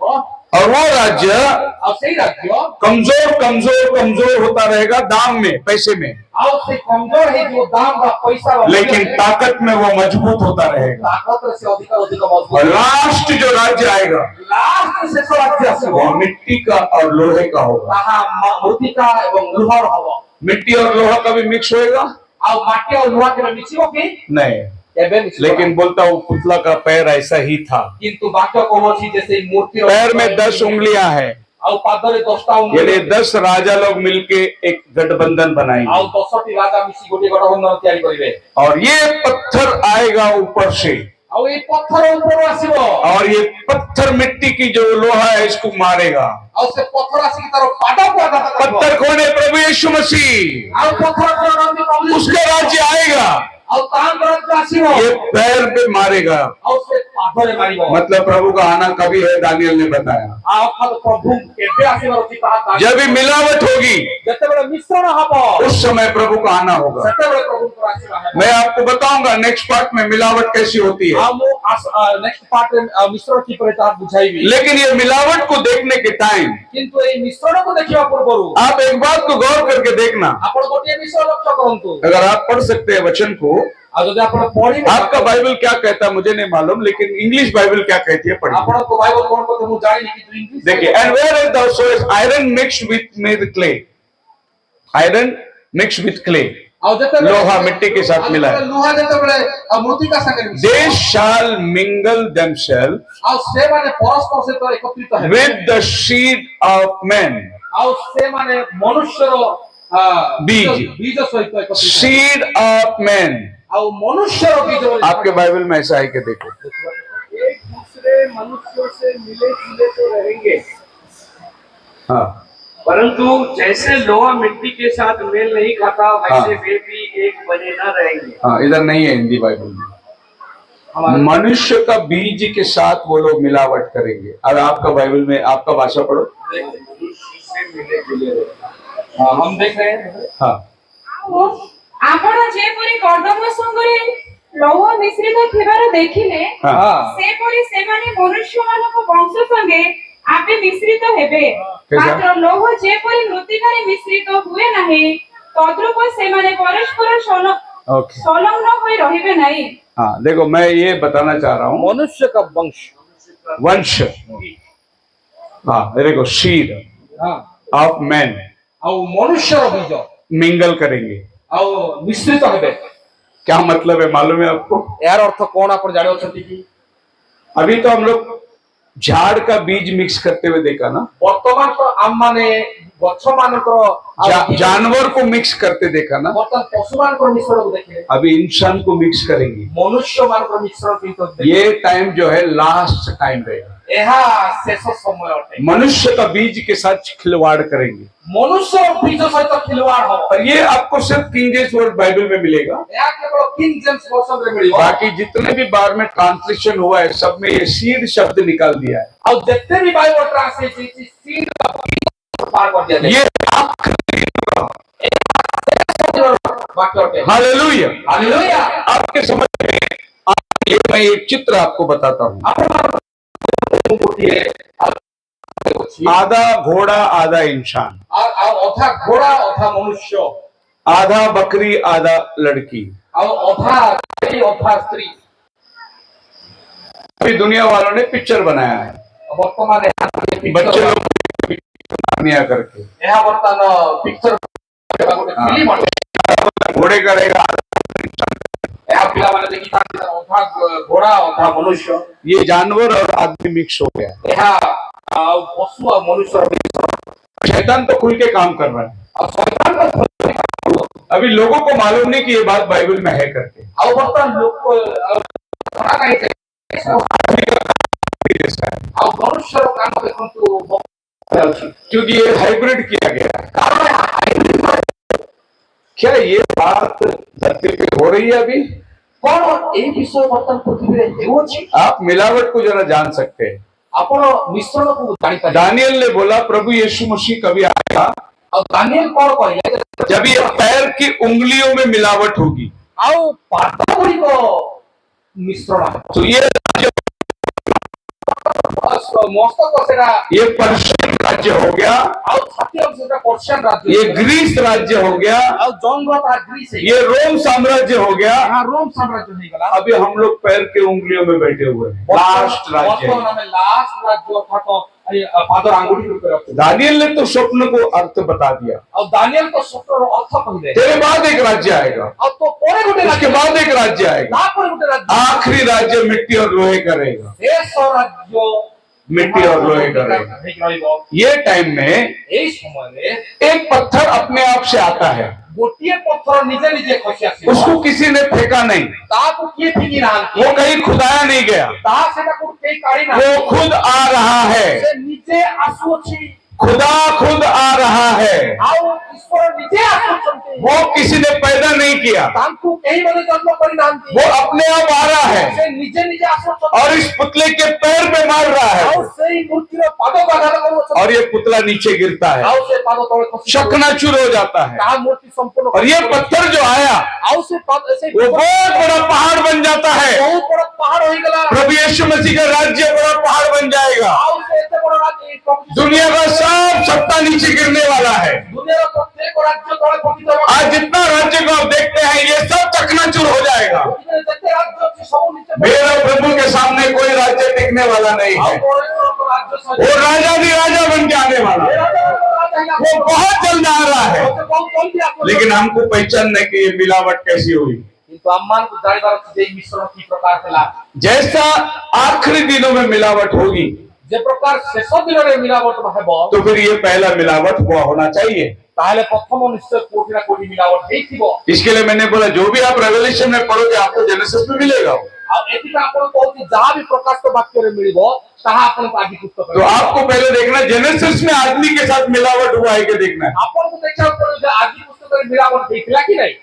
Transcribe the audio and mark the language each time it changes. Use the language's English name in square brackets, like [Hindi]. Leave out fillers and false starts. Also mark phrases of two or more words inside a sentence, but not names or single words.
[Hindi] और वो राज्य [Odia] ଆଉ ସେଇ ରାଜ୍ୟ [Hindi] कमजोर कमजोर कमजोर होता रहेगा दाम में, पैसे में, [Odia] ଆଉ ସେ କମଜୋର ହେଇଯିବ ଦାମ ବା ପଇସା [Hindi] लेकिन ताकत में वो मजबूत होता रहेगा। [Odia] ତାକତରେ ସେ ଅଧିକ ଅଧିକ ମଜବୁତ। [Hindi] और लास्ट जो राज्य आएगा [Odia] ଲାଷ୍ଟ ଶେଷ ରାଜ୍ୟ ଆସିବ। [Hindi] वो मिट्टी का और लोहे का होगा। [Odia] ତାହା ମୃତ୍ତିକା ଏବଂ ଲୁହର ହବ। [Hindi] मिट्टी और लोहा कभी मिक्स होएगा? [Odia] ଆଉ ମାଟି ଆଉ ଲୁହା କେବେ ମିଶିବ କି? [Hindi] नहीं। [Odia] କେବେ ମିଶିବ [Hindi] लेकिन बोलता हूँ पुतला का पैर ऐसा ही था, [Odia] କିନ୍ତୁ ବାକ୍ୟ କହୁଛି ଯେ ସେଇ ମୂର୍ତ୍ତିର [Hindi] पैर में 10 उंगलियां हैं, [Odia] ଆଉ ପାଦରେ 10ଟା [Hindi] यानी [Odia] ଉଙ୍ଗୁଳି [Hindi] 10 राजा लोग मिलके एक गठबंधन [Odia] ଆଉ [Hindi] बनाएंगे। [Odia] 10ଟି ରାଜା ମିଶି ଗୋଟିଏ ଗଠବନ୍ଧନ ତିଆରି କରିବେ। [Hindi] और ये पत्थर आएगा ऊपर से, [Odia] ଆଉ ଏଇ ପଥର ଉପରୁ ଆସିବ। [Hindi] और ये पत्थर मिट्टी की जो लोहा है इसको मारेगा। [Odia] ଆଉ ସେ ପଥର ଆସିକି ତାର ପାଦକୁ ଆଘାତ କରିବ। [Hindi] पत्थर कौन है? प्रभु यीशु मसीह। [Odia] ଆଉ ପଥର କରନ୍ତି ପ୍ରଭୁ [Hindi] उसका राज्य आएगा, [Odia] ଆଉ ତାଙ୍କର ରାଜ୍ୟ ଆସିବ। [Hindi] ये पैर पे मारेगा। [Odia] ଆଉ ସେ ପାଦରେ ମାରିବ। [Hindi] मतलब प्रभु का आना कभी है, दानियल ने बताया। [Odia] ଆଉ ଅର୍ଥାତ୍ ପ୍ରଭୁ କେବେ ଆସିବାର ଅଛି ତାହା ଦାନିଏଲ [Hindi] जब भी मिलावट होगी [Odia] ଯେତେବେଳେ ମିଶ୍ରଣ ହବ [Hindi] उस समय प्रभु का आना होगा। [Odia] ସେତେବେଳେ ପ୍ରଭୁଙ୍କର ଆସିବା ହେବ। [Hindi] मैं आपको बताऊंगा [English] next part [Hindi] में मिलावट कैसी होती है। [Odia] ଆଉ ମୁଁ [English] next partରେ [Odia] ମିଶ୍ରଣ କିପରି ତାହା ବୁଝାଇବି। [Hindi] लेकिन ये मिलावट को देखने के टाइम [Odia] କିନ୍ତୁ ଏଇ ମିଶ୍ରଣକୁ ଦେଖିବା ପୂର୍ବରୁ [Hindi] आप एक बात को गौर करके देखना। [Odia] ଆପଣ ଗୋଟିଏ ବିଷୟ ଲକ୍ଷ୍ୟ କରନ୍ତୁ। [Hindi] अगर आप पढ़ सकते हैं वचन को, [Odia] ଆଉ ଯଦି ଆପଣ ପଢିବେ [Hindi] आपका बाइबल क्या कहता है मुझे नहीं मालूम, लेकिन इंग्लिश बाइबल क्या कहती है पढ़िए। [Odia] ଆପଣଙ୍କ ବାଇବଲ କଣ କଥା ମୁଁ ଜାଣିନି କିନ୍ତୁ ଇଂଲିଶ [Hindi] देखिए, [English] and where is the source? Iron mixed with clay, iron mixed with clay, [Odia] ଆଉ ଯେତେବେଳେ [Hindi] लोहा मिट्टी के साथ मिला है। [Odia] ଲୁହା ଯେତେବେଳେ ମୃତ୍ତିକା ସାଙ୍ଗରେ ମିଶେ [English] They shall mingle themselves [Odia] ଆଉ ସେମାନେ ପରସ୍ପର ସହିତ ଏକତ୍ରିତ ହେବେ [English] with the seed of men. [Odia] ଆଉ ସେମାନେ ମନୁଷ୍ୟର [Hindi] बीज। [Odia] ବୀଜ ସହିତ ଏକତ୍ରିତ ହେବେ। [English] Seed of men। [Odia] ଆଉ ମନୁଷ୍ୟର ବୀଜ ବୋଲି [Hindi] आपके बाइबल में ऐसा है कि देखो, एक दूसरे मनुष्यों से मिले जुले तो रहेंगे, हाँ परंतु जैसे लोहा मिट्टी के साथ मेल नहीं खाता वैसे हाँ। वे भी एक बने न रहेंगे। हाँ, इधर नहीं है हिंदी बाइबल में। मनुष्य का बीज के साथ वो लोग मिलावट करेंगे। अब आपका बाइबल में आपका भाषा पढ़ो। मनुष्य से मिले जुले रहेंगे। हम देख रहे हैं हाँ [Odia] ଆପଣ ଯେପରି କର୍ଦମ ସଙ୍ଗରେ ଲୌହ ମିଶ୍ରିତ ଥିବାର ଦେଖିଲେ, [Hindi] हाँ [Odia] ସେପରି ସେମାନେ ମନୁଷ୍ୟମାନଙ୍କ ବଂଶ ସଙ୍ଗେ ଆପେ ମିଶ୍ରିତ ହେବେ। [Hindi] कैसा? [Odia] ମାତ୍ର ଲୌହ ଯେପରି ମୃତ୍ତିକାରେ ମିଶ୍ରିତ ହୁଏ ନାହିଁ, ତଦ୍ରୂପ ସେମାନେ ପରସ୍ପର [Hindi] ओके। [Odia] ସଂଲଗ୍ନ ହୋଇ ରହିବେ ନାହିଁ। [Hindi] हाँ देखो, मैं ये बताना चाह रहा हूँ, मनुष्य का वंश वंश, हाँ देखो, [English] seed of man [Odia] ଆଉ ମନୁଷ୍ୟର ବୀଜ [Hindi] मिंगल करेंगे। [Odia] ଆଉ ମିଶ୍ରିତ ହେବେ। [Hindi] क्या मतलब है मालूम है आपको? [Odia] ଏହାର ଅର୍ଥ କଣ ଆପଣ ଜାଣିଛନ୍ତି କି? [Hindi] अभी तो हम लोग झाड़ का बीज मिक्स करते हुए देखा ना, [Odia] ବର୍ତ୍ତମାନ ତ ଆମମାନେ ଗଛ ମାନଙ୍କର [Hindi] जानवर को मिक्स करते देखा ना, [Odia] ବର୍ତ୍ତମାନ ପଶୁ ମାନଙ୍କର ମିଶ୍ରଣକୁ ଦେଖିଲେ [Hindi] अभी इंसान को मिक्स करेंगे। [Odia] ମନୁଷ୍ୟ ମାନଙ୍କର ମିଶ୍ରଣ କିନ୍ତୁ [Hindi] ये टाइम जो है [English] last time [Hindi] रहेगा। [Odia] ଏହା ଶେଷ ସମୟ ଅଟେ। [Hindi] मनुष्य का बीज के साथ खिलवाड़ करेंगे। [Odia] ମନୁଷ୍ୟ ବୀଜ ସହିତ ଖିଲୱାଡ଼ ହବ। [Hindi] और ये आपको सिर्फ किंग जेम्स वर्ड बाइबल में मिलेगा। [Odia] ଏହା କେବଳ କିଙ୍ଗ ଜେମ୍ସ ବର୍ଷନରେ ମିଳିବ। [Hindi] बाकी जितने भी बार में ट्रांसलेशन हुआ है सब में ये सीड शब्द निकाल दिया है। [Odia] ଆଉ ଯେତେ ବି ବାଇବଲ ଟ୍ରାନ୍ସଲେଟ୍ ହେଇଛି ସିଡ୍ ପାର କରିଦିଆଯାଏ। [Hindi] ये [Odia] ବାକ୍ୟ ଅଟେ। [Hindi] हालेलुया। [Odia] ହାଲେଲୁୟା। [Hindi] आपके समझ में ये मैं एक चित्र आपको बताता हूँ। आधा घोड़ा आधा इंसान, [Odia] ଆଉ ଅଧା ଘୋଡ଼ା ଅଧା ମନୁଷ୍ୟ [Hindi] आधा बकरी आधा लड़की। [Odia] ଆଉ ଅଧା ଅଧା ସ୍ତ୍ରୀ। [Hindi] अभी दुनिया वालों ने पिक्चर बनाया है, [Odia] ବର୍ତ୍ତମାନ [Hindi] बच्चे लोग दुनिया करके [Odia] ଏହା ବର୍ତ୍ତମାନ ପିକ୍ଚର ଗୋଟେ ଫିଲ୍ମ ଅଟେ। [Hindi] घोड़े करेगा, [Odia] ଏହା ପିଲାମାନେ ଦେଖିଥାନ୍ତି ଅଧା ଘୋଡ଼ା ଅଧା ମନୁଷ୍ୟ। [Hindi] ये जानवर और आदमी मिक्स हो गया। [Odia] ଏହା ଆଉ ପଶୁ ଆଉ ମନୁଷ୍ୟର ମିଶ୍ରଣ। [Hindi] शैतान तो खुल के काम कर रहा है। [Odia] ଆଉ ଶୈତାନର [Hindi] अभी लोगों को मालूम नहीं कि ये बात बाइबल में है करके। [Odia] ଆଉ ବର୍ତ୍ତମାନ ଲୋକ ଆଉ ମନୁଷ୍ୟର କାମ ଦେଖନ୍ତୁ ଅଛି। [Hindi] क्योंकि ये हाइब्रिड किया गया है। क्या ये बात धरती पे हो रही है अभी? [Odia] କଣ ଏହି ବିଷୟ ବର୍ତ୍ତମାନ ପୃଥିବୀରେ ହେଉଅଛି [Hindi] आप मिलावट को जरा जान सकते हैं। [Odia] ଆପଣ ମିଶ୍रणକୁ ଜାଣିପାରିବେ [Hindi] दानियल ने बोला प्रभु यीशु मसीह कभी आएगा [Odia] ଆଉ ଦାନିଏଲ କଣ କହିଲେ [Hindi] जब ये पैर की उंगलियों में मिलावट होगी। [Odia] ଆଉ ପାଦ ଗୁଡ଼ିକ ମିଶ୍ରଣ ହେବ। [Hindi] तो ये [Odia] ମସ୍ତକ ସେଟା [Hindi] ये पर्शियन राज्य हो गया, [Odia] ଆଉ ଛାତି ଅଂଶ ସେଟା ପର୍ସିଆନ ରାଜ୍ୟ [Hindi] ये ग्रीस राज्य हो गया, [Odia] ଆଉ ଜଙ୍ଗ ତା ଗ୍ରୀସ [Hindi] ये रोम साम्राज्य हो गया। [Odia] ଏହା ରୋମ ସାମ୍ରାଜ୍ୟ ହେଇଗଲା। [Hindi] अभी हम लोग पैर के उंगलियों में बैठे हुए हैं, लास्ट राज्य [Odia] ବର୍ତ୍ତମାନ [Hindi] है। [Odia] ଆମେ ଲାଷ୍ଟ ରାଜ୍ୟ ଅର୍ଥାତ ଏଇ ପାଦର ଆଙ୍ଗୁଠି ଉପରେ ଅଛୁ। [Hindi] दानियल ने तो स्वप्न को अर्थ बता दिया, [Odia] ଆଉ ଦାନିଏଲଙ୍କ ସ୍ୱପ୍ନର ଅର୍ଥ କହିଲେ [Hindi] तेरे बाद एक राज्य आएगा, [Odia] ଆଉ ତ ପରେ ଗୋଟେ [Hindi] उसके [Odia] ରାଜ୍ୟ [Hindi] बाद एक राज्य आएगा, [Odia] ତାପରେ ଗୋଟେ ରାଜ୍ୟ [Hindi] आखिरी राज्य मिट्टी और लोहे का रहेगा। [Odia] ଶେଷ ରାଜ୍ୟ [Hindi] मिट्टी और लोहे का रहेगा। [Odia] ହେଇକି ରହିବ। [Hindi] ये टाइम में [Odia] ଏଇ ସମୟରେ [Hindi] एक पत्थर अपने आप से आता है, [Odia] ଗୋଟିଏ ପଥର ନିଜେ ନିଜେ ଖସି ଆସିବ। [Hindi] उसको किसी ने फेंका नहीं, [Odia] ତାହାକୁ କିଏ ଫିଙ୍ଗି ନାହାନ୍ତି [Hindi] वो कहीं खुदाया नहीं गया, [Odia] ତାହା ସେଟାକୁ କେହି କାଢି [Hindi] वो [Odia] ନାହାନ୍ତି। [Hindi] खुद आ रहा है, [Odia] ସେ ନିଜେ ଆସୁଅଛି [Hindi] खुदा खुद आ रहा है। [Odia] ଆଉ ଈଶ୍ୱର ନିଜେ ଆସୁଛନ୍ତି। [Hindi] वो किसी ने पैदा नहीं किया, [Odia] ତାଙ୍କୁ କେହି ମାନେ ଜନ୍ମ କରିନାହାନ୍ତି। [Hindi] वो अपने आप आ रहा है [Odia] ସେ ନିଜେ ନିଜେ ଆସୁଛନ୍ତି [Hindi] और इस पुतले के पैर पे मार रहा [Odia] ଆଉ [Hindi] है [Odia] ସେଇ ମୂର୍ତ୍ତିର ପାଦକୁ ଆଘାତ କରୁଅଛନ୍ତି [Hindi] और ये पुतला नीचे गिरता है, [Odia] ଆଉ ସେ ପାଦ ତଳେ ଖସି [Hindi] चकनाचूर हो जाता है। [Odia] ତାହା ମୂର୍ତ୍ତି ସମ୍ପୂର୍ଣ୍ଣ [Hindi] और ये पत्थर जो आया [Odia] ଆଉ ସେ ସେଇ [Hindi] वो बहुत बड़ा पहाड़ बन जाता है। [Odia] ବହୁତ ବଡ ପାହାଡ ହେଇଗଲା। [Hindi] प्रभु यीशु मसीह का राज्य बड़ा पहाड़ बन जाएगा। [Odia] ଆଉ ସେ ଏତେ ବଡ ରାଜ୍ୟ [Hindi] दुनिया का सब सत्ता नीचे गिरने वाला है। [Odia] ଦୁନିଆର ପ୍ରତ୍ୟେକ ରାଜ୍ୟ ତଳେ ପତିତ ହେବ। [Hindi] आज जितना राज्य को आप देखते हैं ये सब चकनाचूर हो जाएगा। [Odia] ପୃଥିବୀରେ ଯେତେ ରାଜ୍ୟ ଅଛି ସବୁ ନିଚେ [Hindi] मेरे प्रभु के सामने कोई राज्य टिकने वाला नहीं [Odia] ଆଉ [Hindi] है। [Odia] ପରଲୋକ ରାଜ୍ୟ ସହିତ [Hindi] वो राजा भी राजा बन के आने वाला है, वो बहुत जल्द आ रहा है। लेकिन हमको पहचानने की ये मिलावट कैसी हुई। [Odia] କିନ୍ତୁ ଆମମାନଙ୍କୁ ଜାଣିବାର ଅଛି ଯେ ଏହି ମିଶ୍ରଣ କି ପ୍ରକାର ଥିଲା। [Hindi] जैसा आखिरी दिनों में मिलावट होगी [Odia] ଯେ ପ୍ରକାର ଶେଷ ଦିନରେ ମିଲାବଟ ହେବ [Hindi] तो फिर ये पहला मिलावट हुआ होना चाहिए। [Odia] ତାହେଲେ ପ୍ରଥମ ନିଶ୍ଚୟ କୋଉଠି ନା କୋଉଠି ମିଲାବଟ ହେଇଥିବ। [Hindi] इसके लिए मैंने बोला जो भी आप रेवलेशन में पढ़ोगे आपको जेनेसिस में मिलेगा। [Odia] ଆଉ ଏଥିପାଇଁ ଆପଣ କହୁଛି ଯାହା ବି ପ୍ରକାଶିତ ବାକ୍ୟରେ ମିଳିବ ତାହା ଆପଣଙ୍କୁ ଆଜି ପୁସ୍ତକ [Hindi] तो आपको पहले देखना जेनेसिस में आदमी के साथ मिलावट हुआ है कि देखना है। [Odia] ଆପଣଙ୍କୁ ଦେଖିବାକୁ ପଡିବ ଯେ ଆଜି ପୁସ୍ତକରେ ମିଲାବଟ ହେଇଥିଲା କି ନାହିଁ।